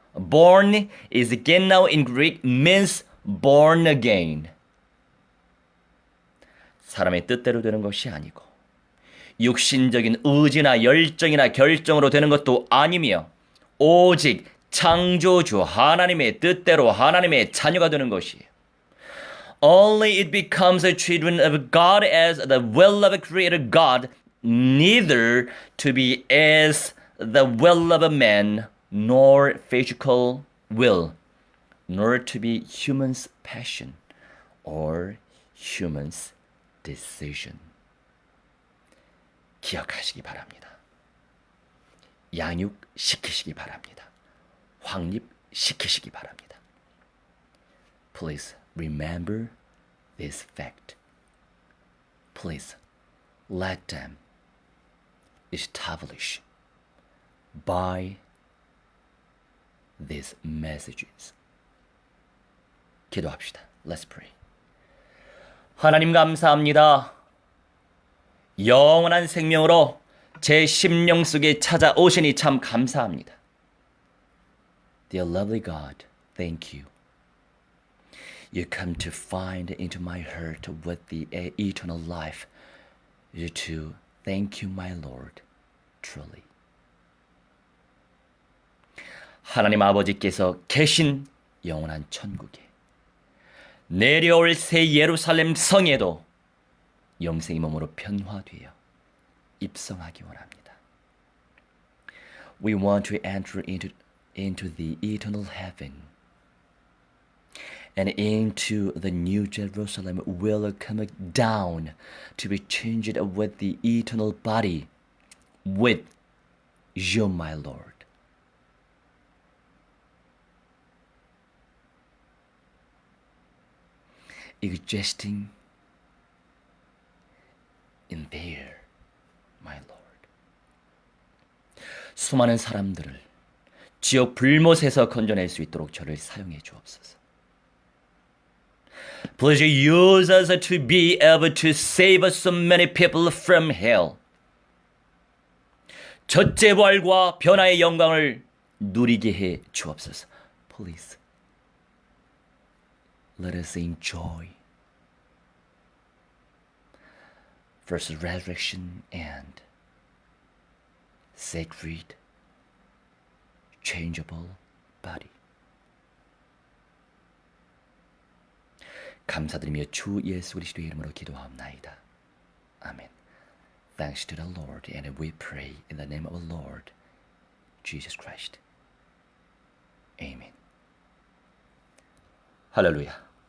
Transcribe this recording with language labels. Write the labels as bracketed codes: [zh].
[en] Born is 겟나우 in Greek, means born again. [ko] 사람의 뜻대로 되는 것이 아니고 육신적인 의지나 열정이나 결정으로 되는 것도 아니며 오직 창조주 하나님의 뜻대로 하나님의 자녀가 되는 것이에요. [en] Only it becomes a children of God as the will of a creator God, neither to be as the will of a man, nor physical will, nor to be human's passion or human's decision. [ko] 기억하시기 바랍니다. 양육시키시기 바랍니다. 확립시키시기 바랍니다. [en] Please remember this fact. Please let them establish by these messages. [ko] 기도합시다. [en] Let's pray. [ko] 하나님 감사합니다. 영원한 생명으로 제 심령 속에 찾아오시니 참 감사합니다. [en] Dear lovely God, thank you. You come to find into my heart with the eternal life. You too, thank you, my Lord, truly. [ko] 하나님 아버지께서 계신 영원한 천국에 내려올 새 예루살렘 성에도 영생의 몸으로 변화되어 입성하기 원합니다. [en] We want to enter into the eternal heaven and into the new Jerusalem will come down to be changed with the eternal body with you, my Lord. Existing in there, my Lord. [ko] 수많은 사람들을 지옥 불못에서 건져낼 수 있도록 저를 사용해 주옵소서. [en] Please use us to be able to save so many people from hell. [ko] 첫째 부활과 변화의 영광을 누리게 해 주옵소서. [en] Please, let us enjoy first resurrection and sacred, changeable body. [ko] 감사드리며 주 예수 그리스도의 이름으로 기도하옵나이다. 아멘. [en] Thanks to the Lord, and we pray in the name of the Lord Jesus Christ. Amen. 할렐루야.